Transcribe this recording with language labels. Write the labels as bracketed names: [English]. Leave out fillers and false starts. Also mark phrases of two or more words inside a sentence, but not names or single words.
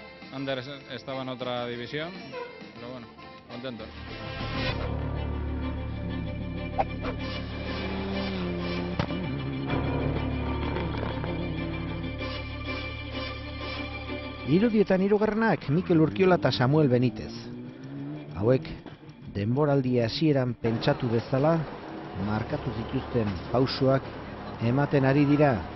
[Spanish] Ander estaba en otra división, pero bueno, contentos. [Basque] Irudietan hirugarrenak Mikel Urkiola eta Samuel Benítez. Hauek denboraldi hasieran pentsatu bezala markatu zituzten pausoak ematen ari dira.